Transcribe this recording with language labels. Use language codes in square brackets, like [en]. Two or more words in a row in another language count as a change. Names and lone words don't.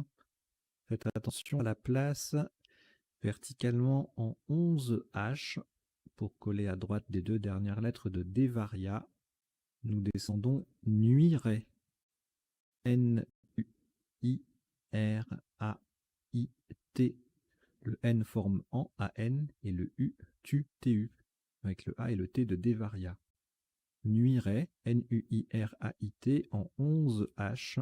[fr] Faites attention à la place verticalement en 11 H pour coller à droite des deux dernières lettres de Devaria. Nous descendons Nuirait. N-U-I-R-A-I-T. Le N forme en A-N et le U tu T-U avec le A et le T de Devaria. Nuirait, N-U-I-R-A-I-T en 11 H.